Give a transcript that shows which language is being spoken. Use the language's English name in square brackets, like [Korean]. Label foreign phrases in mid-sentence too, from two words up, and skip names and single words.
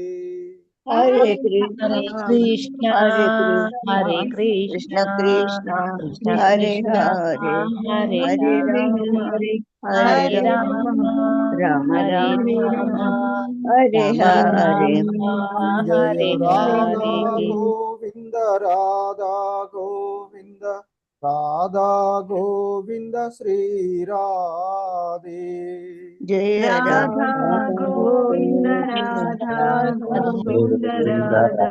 [Sanskrit] హరే కృష్ణ హరే కృష్ణ కృష్ణ కృష్ణ హరే కృష్ణ హరే, హరే హరే హరే, హరే హరే రామ రామ హరే రామ రామ హరే రామ హరే, రామ జయ హరే రాధా హరే. గోవింద రాధా గోవింద రాధా గోవింద శ్రీ రాధే, జయ రాధా గోవింద రాధా గోవింద రాధా